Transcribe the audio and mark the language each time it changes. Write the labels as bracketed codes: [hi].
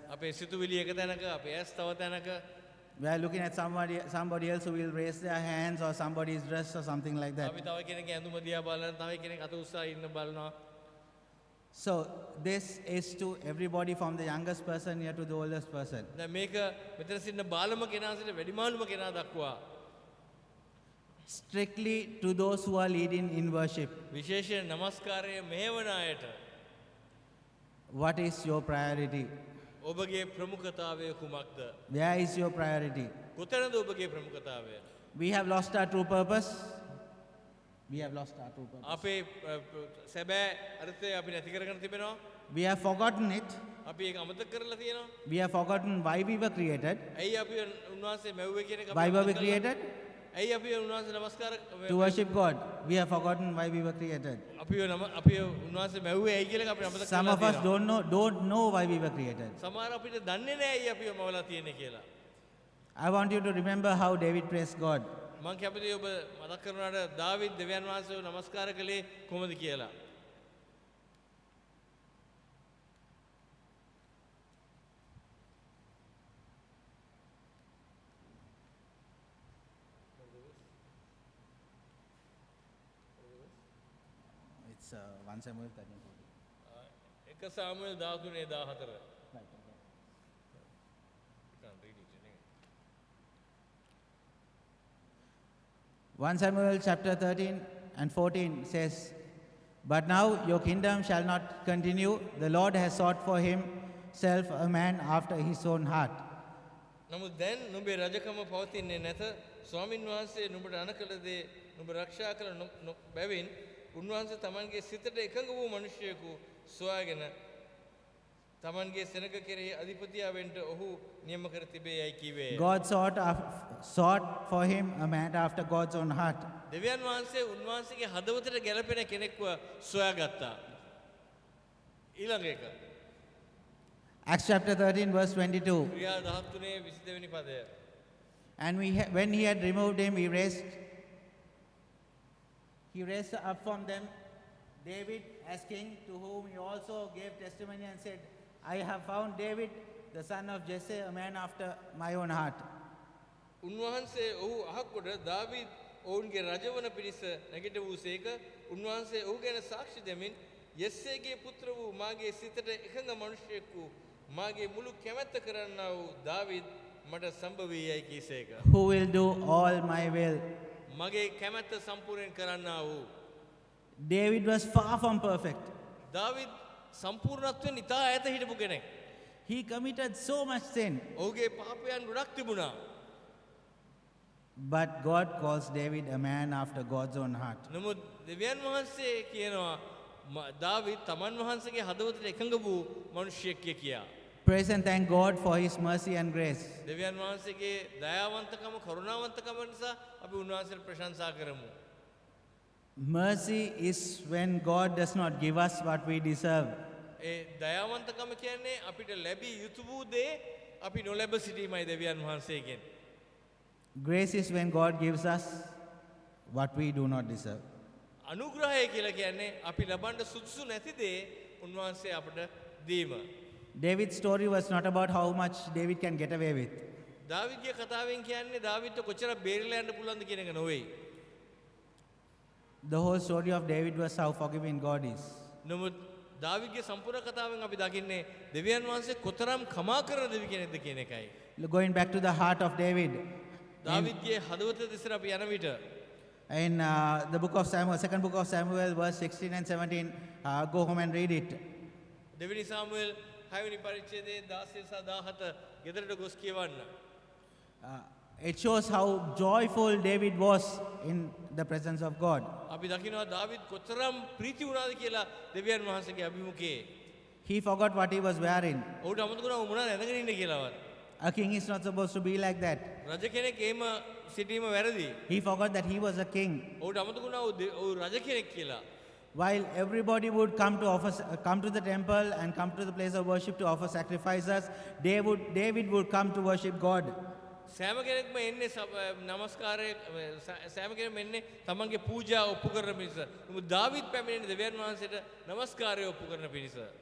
[si] අපේ සිතුවිලි එක තැනක, අපේ ඇස් තව තැනක. [en] We are looking at somebody else who will raise their hands or somebody's dress or something like that. [si] අපි තව කෙනෙක්ගේ ඇඳුම දිහා බලන, තව කෙනෙක් අත උස්සා ඉන්න බලනවා. [en] So this is to everybody from the youngest person here to the oldest person. [si] දැන් මේක මෙතන සිටින බාලම කෙනා සිට වැඩිමාළුම කෙනා දක්වා [en] Strictly to those who are leading in worship. [si] විශේෂයෙන් නමස්කාරය මෙහෙවන අයට [en] What is your priority? [si] ඔබගේ ප්‍රමුඛතාවය කුමක්ද? [en] Where is your priority? [si] කොතැනද ඔබගේ ප්‍රමුඛතාවය? [en] We have lost our true purpose. We have lost our true purpose. [si] අපේ සැබෑ අර්ථය අපි නැති කරගෙන තිබෙනවා. [en] We have forgotten it. [si] අපි ඒක අමතක කරලා තියෙනවා. [en] We have forgotten why we were created. [si] ඇයි අපි උන්වහන්සේ මැව්වේ කියන එක අපි [en] Why were we [si] අමතක කරලා- [en] created? [si] ඇයි අපි උන්වහන්සේ නමස්කාර [en] To worship God. We have forgotten why we were created. [si] අපි උන්වහන්සේ මැව්වේ ඇයි කියලා අපි අමතක [en] Some [si] කරලා [en] of us [si] තියෙනවා. [en] don't know why we were created. [si] සමහර අපිට දන්නේ නැහැ ඇයි අපි මවලා තියෙන්නේ කියලා. [en] I want you to remember how David praised God. [si] මම කැමතියි ඔබ මතක් කරනාට දාවිද් දෙවියන් වහන්සේව නමස්කාර කළේ කොහොමද කියලා. [en] It's 1 Samuel 13. [si] 1 සාමුවෙල් 13:14. [en] 1 Samuel chapter 13 and 14 says, But now your kingdom shall not continue. The Lord has sought for himself a man after his own heart. [si] නමුත් දැන් නුඹේ රජකම පවතින්නේ නැත. ස්වාමින් වහන්සේ නුඹට අනකල දේ නුඹ රක්ෂා කළ බැවින් උන්වහන්සේ තමන්ගේ සිතට එකඟ වූ මිනිසෙකු සොයාගෙන තමන්ගේ සෙනඟ කෙරෙහි අධිපතියා වෙන්න ඔහු නියම කර තිබේ යයි කිව්වේ. [en] God sought for him a man after God's own heart. [si] දෙවියන් වහන්සේ උන්වහන්සේගේ හදවතට ගැලපෙන කෙනෙක්ව සොයාගත්තා. ඊළඟ එක. [en] Acts chapter 13 verse 22. [si] ක්‍රියා 13 වෙනි පදය. [en] And when he had removed him, he raised up from them David as king, to whom he also gave testimony and said, I have found David, the son of Jesse, a man after my own heart. [si] උන්වහන්සේ ඔහු අහකොට දාවීද් ඔවුන්ගේ රජවන පිණිස නැගිට වූසේක. උන්වහන්සේ ඔහු ගැන සාක්ෂි දෙමින් යෙස්සේගේ පුත්‍ර වූ මාගේ සිතට එකඟ මනුෂ්‍යයෙකු මාගේ මුළු කැමැත්ත කරන්නා වූ දාවීද් මට සම්භවී යයි කීසේක. [en] Who will do all my will. [si] මගේ කැමැත්ත සම්පූර්ණයෙන් කරන්නා වූ. [en] David was far from perfect. [si] දාවීද් සම්පූර්ණත්වයෙන් ඉතා ඈත හිටපු කෙනෙක්. [en] He committed so much sin. [si] ඔහුගේ පාපයන් ගොඩක් තිබුණා. [en] But God calls David a man after God's own heart. [si] නමුත් දෙවියන් වහන්සේ කියනවා දාවීද් තමන් වහන්සේගේ හදවතට එකඟ වූ මිනිසෙක් කියා. [en] Praise and thank God for his mercy and grace. [si] දෙවියන් වහන්සේගේ දයාවන්තකම කරුණාවන්තකම නිසා අපි උන්වහන්සේට ප්‍රශංසා කරමු. [en] Mercy is when God does not give us what we deserve. [si] ඒ දයාවන්තකම කියන්නේ අපිට ලැබී යුතු වූ දේ අපි නොලැබ සිටීමයි දෙවියන් වහන්සේගෙන්. [en] Grace is when God gives us what we do not deserve. [si] අනුග්‍රහය කියලා කියන්නේ අපි ලබන්න සුදුසු නැති දේ උන්වහන්සේ අපට දීම. [en] David's story was not about how much David can get away with. [si] දාවිද්ගේ කතාවෙන් කියන්නේ දාවිද්ට කොච්චර බේරිලා යන්න පුළුවන්ද කියන එක නෙවෙයි. [en] The whole story of David was how forgiving God is. [si] නමුත් දාවිද්ගේ සම්පූර්ණ කතාවෙන් අපි දකින්නේ දෙවියන් වහන්සේ කොතරම් කමා කරන දෙවි කෙනෙක්ද කියන එකයි. [en] Going back to the heart of David, [si] දාවිද්ගේ හදවත දෙසට අපි යන විට [en] in the book of Samuel, second book of Samuel, verse 16 and 17, go home and read it. [si] දෙවිනි සාමුවෙල් 6 වෙනි පරිච්ඡේදයේ 16 සහ 17 ගෙදරට ගොස් කියවන්න. [en] It shows how joyful David was in the presence of God. [si] අපි දකිනවා දාවිද් කොතරම් ප්‍රීති වුණාද කියලා දෙවියන් වහන්සේගේ අභිමුඛයේ. [en] He forgot what he was wearing. [si] ඔහුට අමතක වුණා මොනවද ඇඳගෙන ඉන්නේ කියලාවත්. [en] A king is not supposed to be like that. [si] රජ කෙනෙක් එහෙම සිටීම වැරදි. [en] He forgot that he was a king. [si] ඔහුට අමතක වුණා ඔහු රජ කෙනෙක් කියලා. [en] While everybody would come to the temple and come to the place of worship to offer sacrifices, David would come to worship God. [si] සෑම කෙනෙක්ම එන්නේ නමස්කාරය සෑම කෙනෙක්ම එන්නේ තමන්ගේ පූජා ඔප්පු කරන පිණිස. නමුත් දාවිද් පැමිණෙන්නේ දෙවියන් වහන්සේට නමස්කාරය ඔප්පු කරන පිණිස.